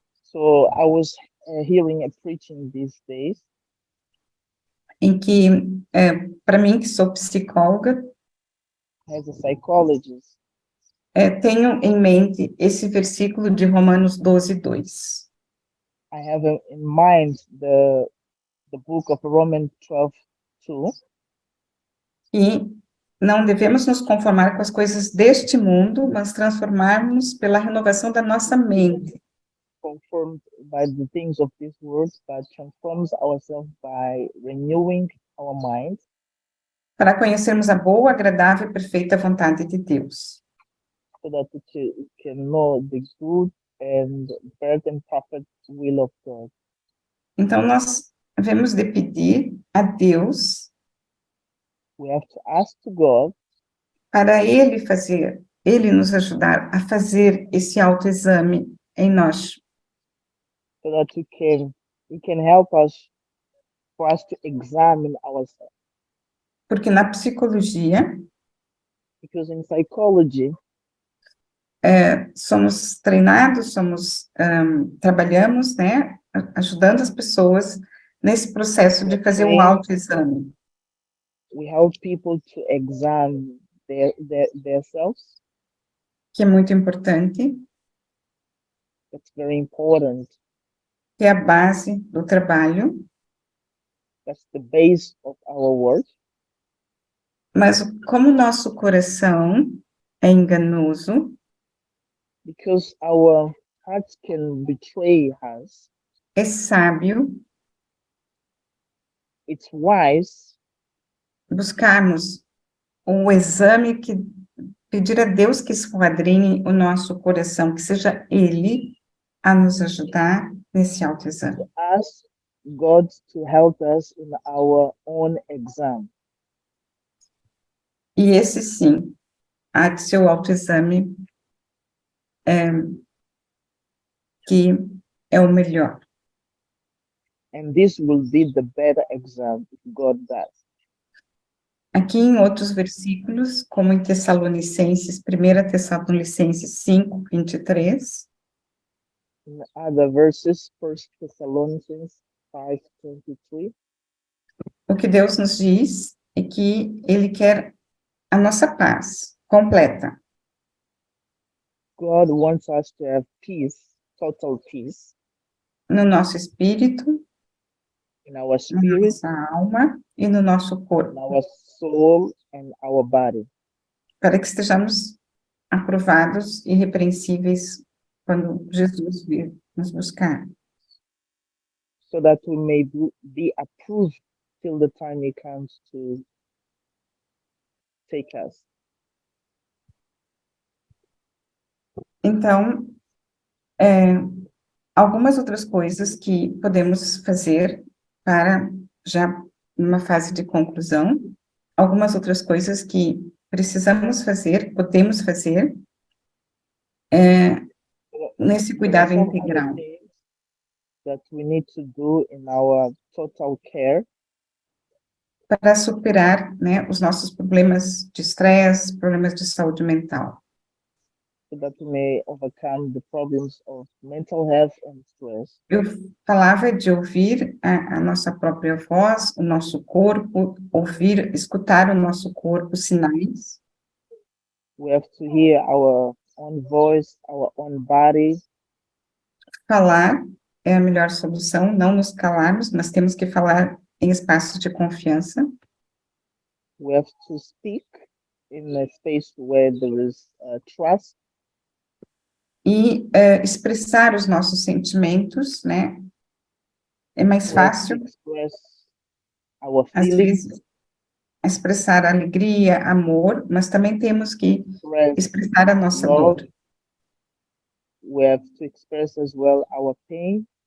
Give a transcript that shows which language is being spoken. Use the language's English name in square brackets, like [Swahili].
[English] So I was hearing a preaching these days, [Portuguese] em que, para mim, que sou psicóloga, [English] as a psychologist, [Portuguese] tenho em mente esse versículo de Romanos 12, 2. [English] I have in mind the book of Romans 12:2. [Portuguese] E não devemos nos conformar com as coisas deste mundo, mas transformarmos pela renovação da nossa mente. [English] Conformed by the things of this world, but transforms ourselves by renewing our mind, [Portuguese] Para conhecermos a boa, agradável e perfeita vontade de Deus. [English] so that we can know the good and perfect and perfect will of God. [Portuguese] Então, nós devemos de pedir a Deus [English] We have to ask to God [Portuguese] para Ele nos ajudar a fazer esse autoexame em nós. [English] so that He can help us for us to examine ourselves. [Portuguese] Porque na psicologia, [English] Because in psychology, [Portuguese] somos treinados, trabalhamos, né, ajudando as pessoas nesse processo de fazer um autoexame. [English] we help people to examine themselves. [Portuguese] Que é muito importante, [English] That's very important. [Portuguese] que é a base do trabalho, [English] That's the base of our work. [Portuguese] mas como o nosso coração é enganoso, [English] Because our hearts can betray us, [Portuguese] é sábio [English] it's wise [Portuguese] buscarmos o exame que pedir a Deus que esquadrinhe o nosso coração, que seja Ele a nos ajudar nesse autoexame. [English] to ask God to help us in our own exam. [Portuguese] E esse sim, há de ser o autoexame que é o melhor. [English] And this will be the better exam if God does. [Portuguese] Aqui em outros versículos, como em Tessalonicenses, 1 Tessalonicenses 5, 23, [English] In other verses, 1 Thessalonians 5:23, [Portuguese] o que Deus nos diz é que Ele quer a nossa paz completa, [English] God wants us to have peace, total peace, [Portuguese] no nosso espírito, [English] in our [Portuguese] na [English] spirit, [Portuguese] nossa alma e no nosso [English] in [Portuguese] corpo, [English] our soul, and our body, [Portuguese] para que estejamos aprovados e irrepreensíveis quando Jesus vir nos buscar. [English] so that we may be approved till the time He comes to take us. [Portuguese] Então, algumas outras coisas que podemos fazer para, já numa fase de conclusão, algumas outras coisas que precisamos fazer, podemos fazer, nesse [English] There are [Portuguese] cuidado [English] some other [Portuguese] integral. [English] things that we need to do in our total care [Portuguese] Para superar, né, os nossos problemas de estresse, problemas de saúde mental. [English] so that we may overcome the problems of mental health and stress. [Portuguese] Eu falava de ouvir a nossa própria voz, o nosso corpo, ouvir, escutar o nosso corpo, sinais, [English] We have to hear our own voice, our own body. [Portuguese] falar é a melhor solução, não nos calarmos, mas temos que falar em espaços de confiança, [English] We have to speak in a space where there is trust, [Portuguese] e expressar os nossos sentimentos, né? É mais [English] we have to [Portuguese] fácil, [English] express our [Portuguese] às [English] feelings, [Portuguese] vezes, expressar alegria, amor, mas também temos que [English] express [Portuguese] expressar a nossa [English] love. [Portuguese] dor. [English] We have to express as well our pain